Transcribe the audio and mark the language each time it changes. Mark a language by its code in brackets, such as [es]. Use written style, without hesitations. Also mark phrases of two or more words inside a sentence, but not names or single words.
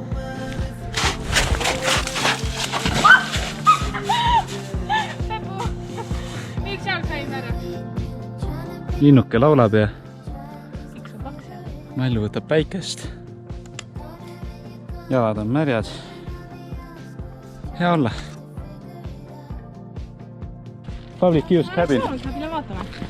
[et] Miks seal sain ära? Linnuke laulab ja Mällu võtab päikest. Jalad on märjad. Hea olla. [en] Public use cabin. [et] Mine vaatame.